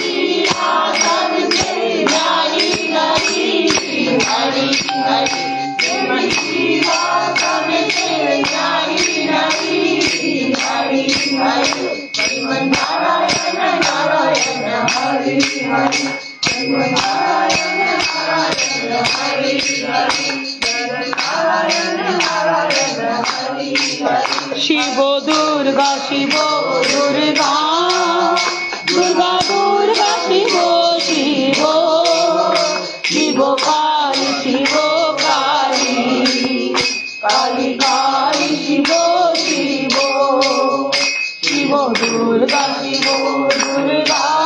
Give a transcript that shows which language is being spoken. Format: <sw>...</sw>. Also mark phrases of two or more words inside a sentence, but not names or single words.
<sa>नारायण नारायण हरि हरि, नारायण नारायण हरि हरि, नारायण नारायण हरि हरि। शिव दुर्गा शिव दुर्गा, दुर्गा दुर्गा शिव शिव, शिव काली शिव काली, काली काली शिव शिव, शिव दुर्गा शिव दुर्गा,</sa>